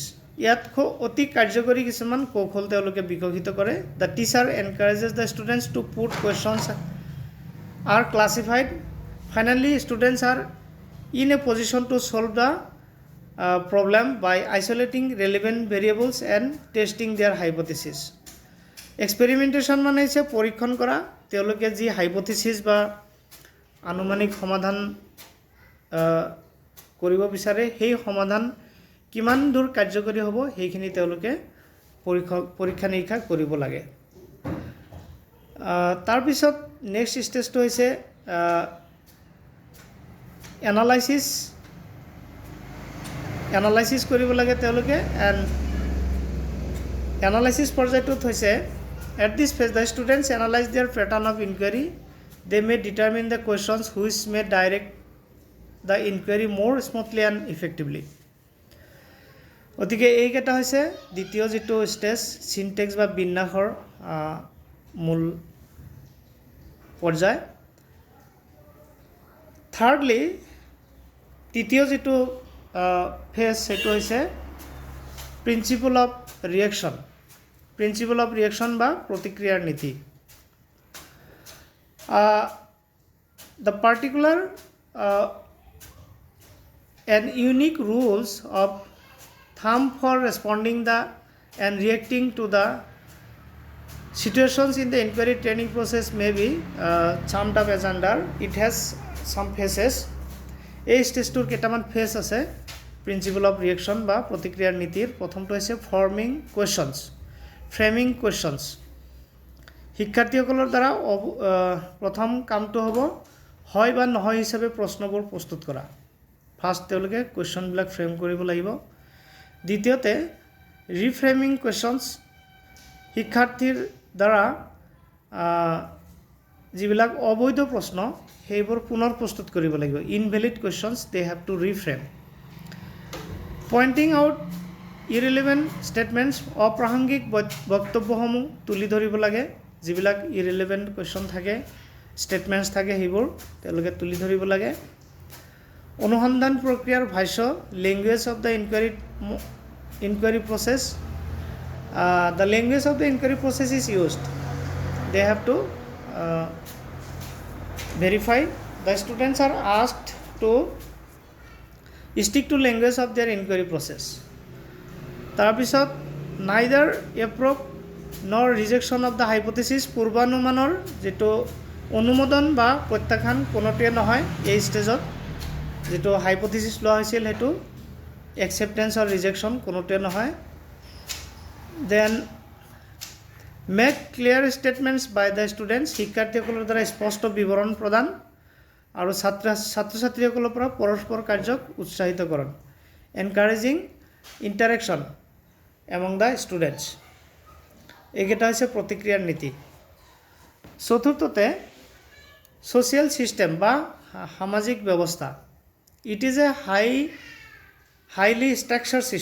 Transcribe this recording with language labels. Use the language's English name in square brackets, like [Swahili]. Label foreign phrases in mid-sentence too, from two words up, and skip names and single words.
[Assamese] ইয়াত অতি কাৰ্যকৰী কিছুমান কৌশল তেওঁলোকে বিকশিত কৰে [English] The teacher encourages the students to put questions are classified. Finally, students are in a position to solve the problem by isolating relevant variables and testing their hypothesis. [Assamese] Experimentation মানে হৈছে পৰীক্ষণ কৰা তেওঁলোকে যি হাইপোথিসিস বা আনুমানিক সমাধান কৰিব বিচাৰে সেই সমাধান কিমান দূৰ কাৰ্যকৰী হ'ব সেইখিনি তেওঁলোকে পৰীক্ষা নিৰীক্ষা কৰিব লাগে তাৰ পিছত নেক্সট ষ্টেজটো হৈছে এনালাইসিস কৰিব লাগে তেওঁলোকে [English] and analysis [Assamese] পৰ্যায়টোত হৈছে [English] At this phase, the students analyze their pattern of inquiry. They may determine the questions which may direct the inquiry more smoothly and effectively. [Assamese] গতিকে এইকেইটা হৈছে দ্বিতীয় যিটো ষ্টেজ সিনটেক্স বা বিন্যাসৰ মূল পৰ্যায় থাৰ্ডলি তৃতীয় যিটো ফেজ সেইটো হৈছে [English] principle of reaction [Assamese] বা প্ৰতিক্ৰিয়াৰ নীতি [English] The particular and unique rules of thumb for responding and reacting to the situations in the inquiry training process may be summed up as under it has some phases [Assamese] এই ষ্টেজটোৰ কেইটামান ফেজ আছে [English] principle of reaction [Assamese] বা প্ৰতিক্ৰিয়াৰ নীতিৰ প্ৰথমটো হৈছে [English] framing questions [Assamese] শিক্ষাৰ্থীসকলৰ দ্বাৰা প্ৰথম কামটো হ'ব হয় বা নহয় হিচাপে প্ৰশ্নবোৰ প্ৰস্তুত কৰা ফাৰ্ষ্ট তেওঁলোকে কুৱেশ্যনবিলাক ফ্ৰেম কৰিব লাগিব দ্বিতীয়তে [English] reframing questions [Assamese] শিক্ষাৰ্থীৰ দ্বাৰা যিবিলাক অবৈধ প্ৰশ্ন সেইবোৰ পুনৰ প্ৰস্তুত কৰিব লাগিব [English] invalid questions they have to reframe pointing out irrelevant statements [Assamese] অপ্ৰাসংগিক বক্তব্যসমূহ তুলি ধৰিব লাগে যিবিলাক [English] irrelevant question [Assamese] থাকে ষ্টেটমেণ্টছ থাকে সেইবোৰ তেওঁলোকে তুলি ধৰিব লাগে অনুসন্ধান প্ৰক্ৰিয়াৰ ভাষ্য [English] language of the inquiry process the language of the inquiry process is used they have to verify the students are asked to stick to language of their inquiry process তাৰপিছত neither approve nor rejection of the hypothesis [Assamese] পূৰ্বানুমানৰ যেটো অনুমোদন বা প্ৰত্যাখ্যান কোনোটোৱে নহয় এই ষ্টেজত যেটো হাইপোথিসিস লোৱা হৈছিল হেতু [English] acceptance or rejection [Assamese] কোনোটোৱে নহয় [English] then make clear statements by the students [Assamese] শিক্ষাৰ্থীসকলৰ দ্বাৰা স্পষ্ট বিৱৰণ প্ৰদান আৰু ছাত্ৰ-ছাত্ৰীসকলৰ পৰা পৰস্পৰ কাৰ্যক উৎসাহিতকৰণ [English] encouraging interaction among the students [Assamese] এইকেইটা হৈছে প্ৰতিক্ৰিয়াৰ নীতি চতুৰ্থতে [English] social system [Assamese] বা সামাজিক ব্যৱস্থা [English] it is a highly structured